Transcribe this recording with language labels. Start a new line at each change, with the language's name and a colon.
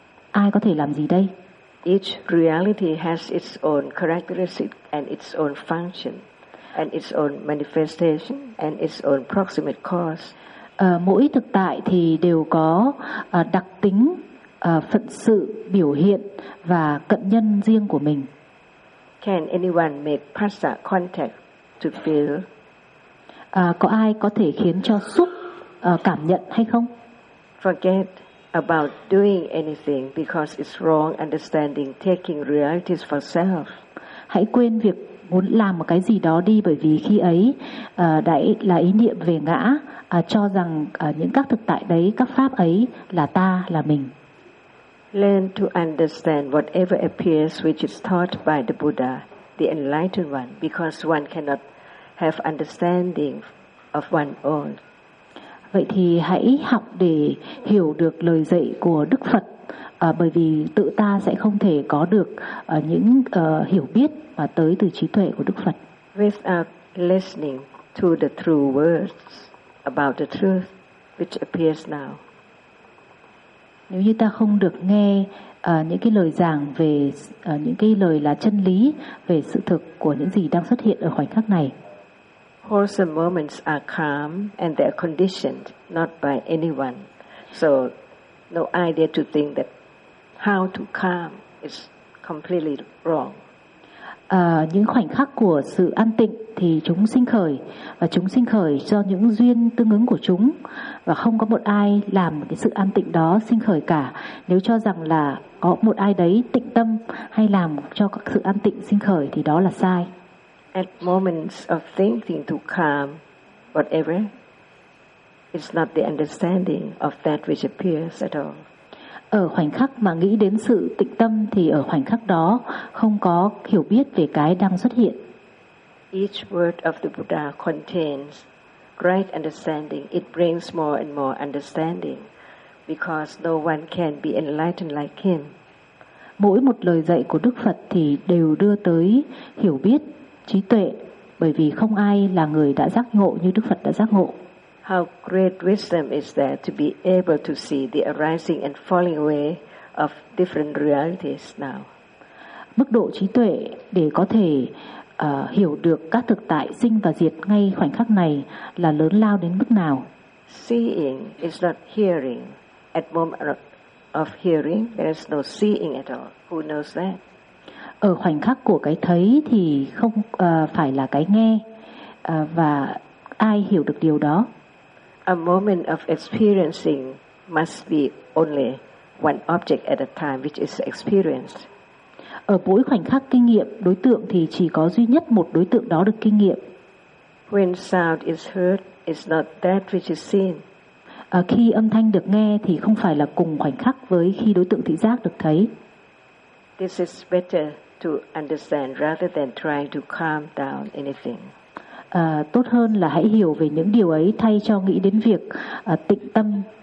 Vietnamese: Ai có thể làm gì đây?
English: Each reality has its own characteristic and its own function and its own manifestation and its own proximate cause.
Vietnamese: Mỗi thực tại thì đều có đặc tính, phận sự, biểu hiện và cận nhân riêng của mình.
English: Can anyone make passa contact to feel?
Vietnamese: Có ai có thể khiến cho xúc cảm nhận hay không?
English: Forget about doing anything because it's wrong understanding taking realities for self.
Vietnamese: Hãy quên việc muốn làm một cái gì đó đi bởi vì khi ấy đã là ý niệm về ngã, cho rằng những các thực tại đấy, các pháp ấy là ta, là mình.
English: Learn to understand whatever appears which is taught by the Buddha, the enlightened one, because one cannot have understanding of one own.
Vietnamese: Vậy thì hãy học để hiểu được lời dạy của Đức Phật, bởi vì tự ta sẽ không thể có được những hiểu biết mà tới từ trí tuệ của Đức Phật.
English: Without listening to the true words about the truth which appears now.
Vietnamese: Nếu như ta không được nghe những cái lời giảng về những cái lời là chân lý về sự thực của những gì đang xuất hiện ở khoảnh khắc này.
English: Wholesome moments are calm and they are conditioned not by anyone. So no idea to think that how to calm is completely wrong.
Vietnamese: Những khoảnh khắc của sự an tịnh thì chúng sinh khởi, và chúng sinh khởi do những duyên tương ứng của chúng, và không có một ai làm cái sự an tịnh đó sinh khởi cả. Nếu cho rằng là có một ai đấy tịnh tâm hay làm cho các sự an tịnh sinh khởi thì đó là sai.
English: At moments of thinking to calm whatever, it's not the understanding of that which appears at all.
Vietnamese: Ở khoảnh khắc mà nghĩ đến sự tịnh tâm thì ở khoảnh khắc đó không có hiểu biết về cái đang xuất hiện.
English: Each word of the Buddha contains right understanding. It brings more and more understanding because no one can be enlightened like him.
Vietnamese: Mỗi một lời dạy của Đức Phật thì đều đưa tới hiểu biết, trí tuệ, bởi vì không ai là người đã giác ngộ như Đức Phật đã giác ngộ.
English: How great wisdom is there to be able to see the arising and falling away of different realities now.
Vietnamese: Mức độ trí tuệ để có thể hiểu được các thực tại sinh và diệt ngay khoảnh khắc này là lớn lao đến mức nào?
English: Seeing is not hearing. At moment of hearing, there is no seeing at all. Who knows that?
Vietnamese: Ở khoảnh khắc của cái thấy thì không phải là cái nghe, và ai hiểu được điều đó?
English: A moment of experiencing must be only one object at a time which is experienced.
Vietnamese: Ở mỗi khoảnh khắc kinh nghiệm, đối tượng thì chỉ có duy nhất một đối tượng đó được kinh nghiệm.
English: When sound is heard, it's not that which is seen.
Vietnamese: Khi âm thanh được nghe thì không phải là cùng khoảnh khắc với khi đối tượng thị giác được thấy.
English: This is better to understand rather than trying to calm down anything.
Vietnamese: Tốt hơn là hãy hiểu về những điều ấy thay cho nghĩ đến việc tịnh tâm.